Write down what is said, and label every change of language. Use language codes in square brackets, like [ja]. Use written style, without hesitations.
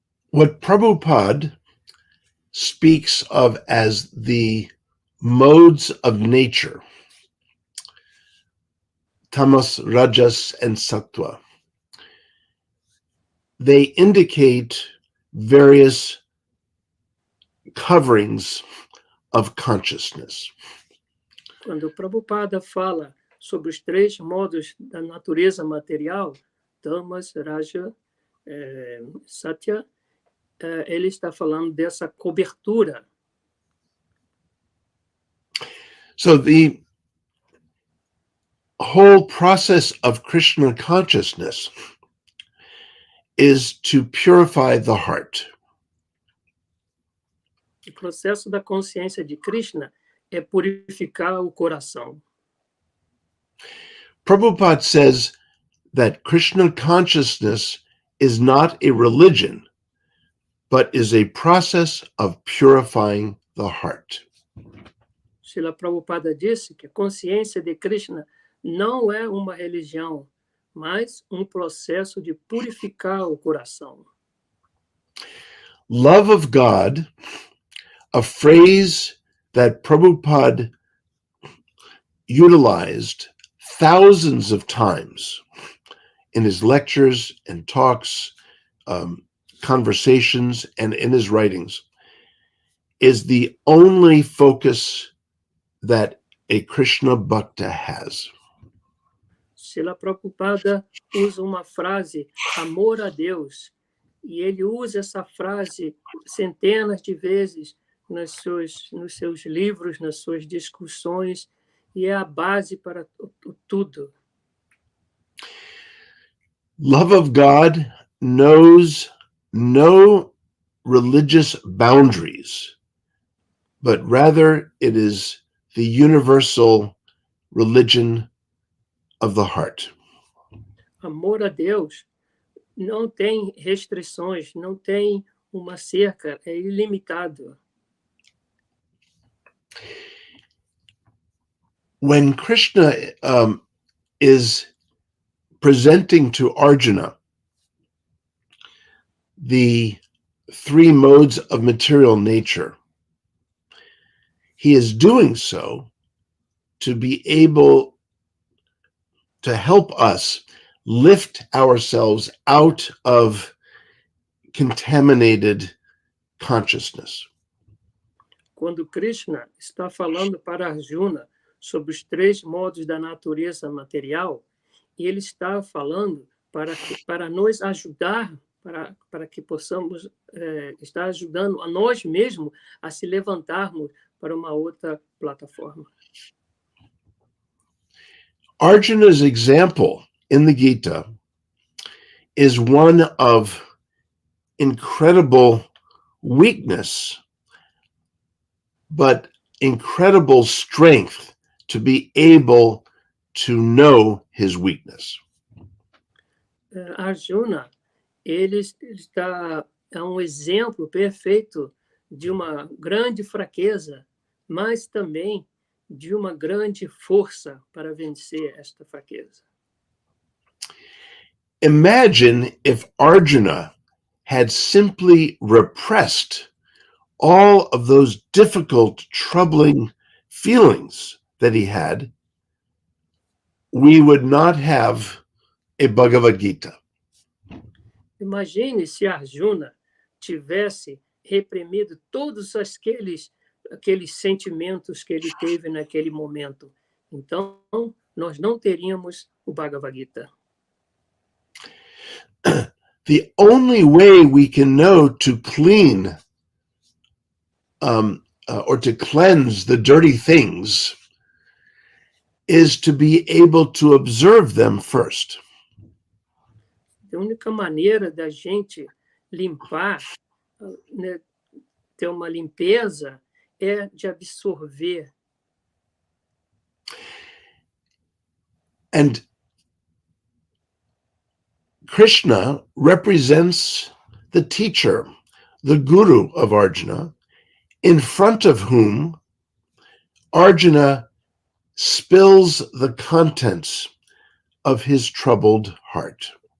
[en] What Prabhupada speaks of as the modes of nature, tamas, rajas, and sattva, they indicate various coverings of consciousness. [pt] Quando o Prabhupada fala sobre os três modos da natureza material, tamas, raja, satya, ele está falando dessa cobertura. [en] So the whole process of Krishna consciousness is to purify the heart. [pt] O processo da consciência de Krishna é purificar o coração. [en] Prabhupada says that Krishna consciousness is not a religion, but is a process of purifying the heart. [pt] Srila Prabhupada disse que a consciência de Krishna não é uma religião, mas um processo de purificar o coração. [en] Love of God, a phrase that Prabhupada utilized thousands of times in his lectures and talks, conversations, and in his writings, is the only focus that a Krishna Bhakta has. [pt] Srila Prabhupada usa uma frase, amor a Deus, e ele usa essa frase centenas de vezes nos seus livros, nas suas discussões, e é a base para tudo. [en] Love of God knows no religious boundaries, but rather it is the universal religion of the heart. [pt] Amor a Deus não tem restrições, não tem uma cerca, é ilimitado. [en] When Krishna is presenting to Arjuna the three modes of material nature, he is doing so to be able to help us lift ourselves out of contaminated consciousness. [pt] Quando Krishna está falando para Arjuna sobre os três modos da natureza material, ele está falando para nos ajudar para que possamos estar ajudando a nós mesmos a se levantarmos para uma outra plataforma. [en] Arjuna's example in the Gita is one of incredible weakness, but incredible strength to be able to know his weakness. [pt] Arjuna, ele é um exemplo perfeito de uma grande fraqueza, mas também de uma grande força para vencer esta fraqueza. [en] Imagine if Arjuna had simply repressed all of those difficult, troubling feelings that he had, we would not have a Bhagavad Gita. [pt] Imagine se Arjuna tivesse reprimido todos aqueles sentimentos que ele teve naquele momento. Então, nós não teríamos o Bhagavad Gita. [en] The only way we can know to clean or to cleanse the dirty things is to be able to observe them first. [pt] A única maneira da gente limpar, né, ter uma limpeza, é de absorver. [en] And Krishna represents the teacher, the guru of Arjuna, in front of whom Arjuna spills the contents of his troubled heart.